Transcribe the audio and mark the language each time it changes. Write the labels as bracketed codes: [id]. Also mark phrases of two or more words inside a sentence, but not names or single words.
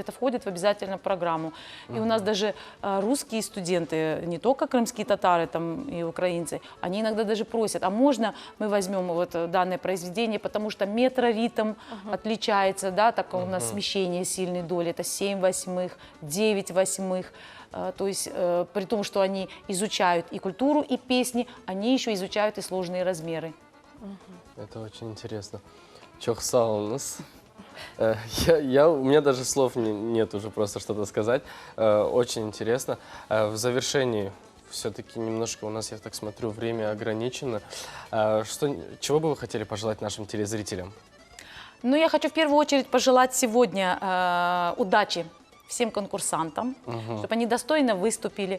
[ru] Это входит в обязательную программу. И у нас даже русские студенты, не только крымские татары там, и украинцы, они иногда даже просят, а можно мы возьмем вот данное произведение, потому что метроритм отличается, да, так у нас смещение сильной доли, это 7/8, 9/8. То есть при том, что они изучают и культуру, и песни, они еще изучают и сложные размеры. Это очень интересно. [crh] Çok sağ olunuz. [ru] У меня даже слов нет уже просто что-то сказать. Очень интересно. В завершении, все-таки немножко у нас, я так смотрю, время ограничено. Чего бы вы хотели пожелать нашим телезрителям? Ну, я хочу в первую очередь пожелать сегодня удачи всем конкурсантам, чтобы они достойно выступили.